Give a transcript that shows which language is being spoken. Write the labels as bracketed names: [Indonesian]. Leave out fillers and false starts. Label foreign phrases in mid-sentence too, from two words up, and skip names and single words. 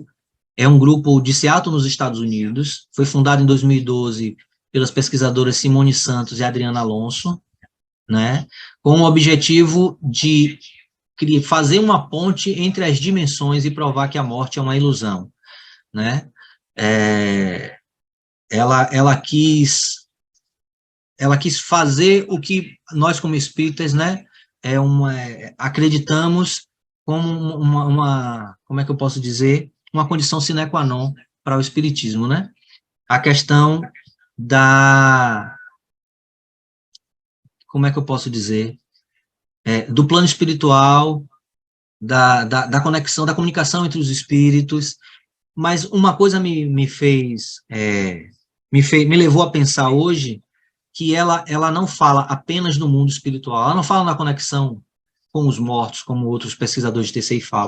[Portuguese] É um grupo de Seattle, nos Estados Unidos, foi fundado em 2012 pelas pesquisadoras Simone Santos e Adriana Alonso, né, com o objetivo de fazer uma ponte entre as dimensões e provar que a morte é uma ilusão, né. Ela quis fazer o que nós, como espíritas, né, acreditamos como como é que eu posso dizer, uma condição [Latin] sine qua non [Portuguese] para o espiritismo, né, a questão como é que eu posso dizer, do plano espiritual, da conexão, da comunicação entre os espíritos. Mas uma coisa me levou a pensar hoje, que ela não fala apenas do mundo espiritual, ela não fala na conexão com os mortos, como outros pesquisadores de TCI falam.